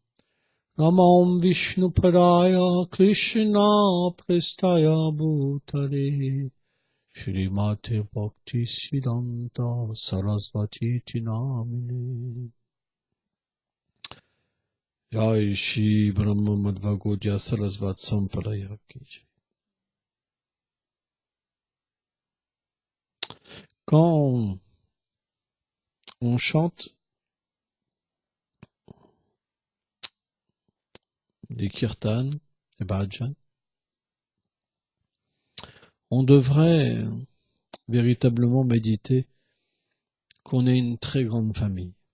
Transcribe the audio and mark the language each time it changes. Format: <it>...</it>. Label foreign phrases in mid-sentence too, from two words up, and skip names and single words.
<sa>Namam Vishnupadaya Krishna Prestaya Bhutare Srimate Bhakti Siddhanta Sarasvati Namine.</sa> <hi>Jai Shri Brahma Madhva Gaudiya Sarasvat Sampradaya Ki Jai.</hi> <fr>Quand on chante des kirtans, des bhajans, on devrait véritablement méditer qu'on est une très grande famille.</fr>